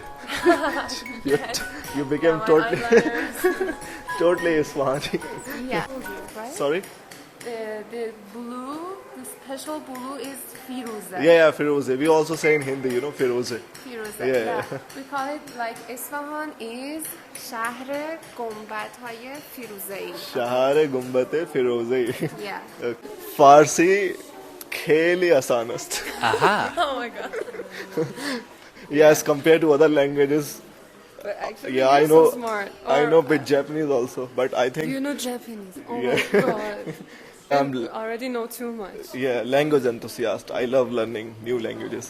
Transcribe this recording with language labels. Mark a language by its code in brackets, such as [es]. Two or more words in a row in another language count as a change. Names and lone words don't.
[en] you became My totally, eyeliners. totally Isfahani. Yeah. Right? Sorry? The blue, the special blue is Firuze. Yeah, Firoze. We also say in Hindi, Firoze. Firuze. Yeah. We call it like Isfahan is [fa] شهر گنبدهای فیروزه‌ای. شهر گنبد فیروزه. Yeah. فارسی خیلی آسان است. [en] Oh my god. Yeah, as compared to other languages. But actually, Yeah, I you're know. so smart. I Or- know a bit Japanese also, but I think You know Japanese. Oh Yeah. my god. I'm You already know too much. language enthusiast. I love learning new languages.